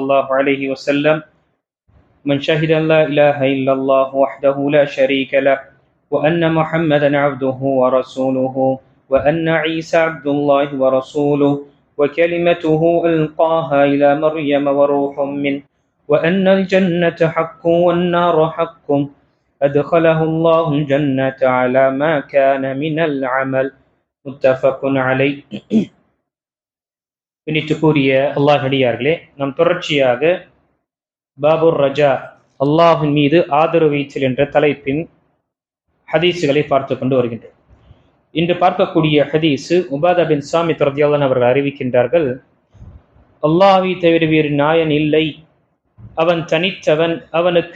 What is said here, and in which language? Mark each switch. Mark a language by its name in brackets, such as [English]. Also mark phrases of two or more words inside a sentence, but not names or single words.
[Arabic] الله عليه وسلم: من شهد أن لا إله إلا الله وحده لا شريك له وأن محمدا عبده ورسوله وأن عيسى عبد الله ورسوله وكلمته ألقاها إلى مريم وروح منه وأن الجنة حق والنار حق أدخله الله الجنة على ما كان من العمل. متفق عليه. [Tamil] பின்னிட்டுக்குரிய அல்லாஹ்டியார்களே, நாம் தொடர்ச்சியாக [Arabic] باب الرجاء, [Tamil] அல்லாஹின் மீது ஆதரவு வைத்தல் என்ற தலைப்பின் ஹதீஸுகளை பார்த்து கொண்டு வருகின்றோம். இன்று பார்க்கக்கூடிய ஹதீஸு உபாதா பின் சாமித் [Arabic] رضي الله عنه [Tamil] அவர்கள் அறிவிக்கின்றார்கள்: அல்லாஹ்வை தவிர வேறு நாயன் இல்லை, அவன் தனித்தவன், அவனுக்கு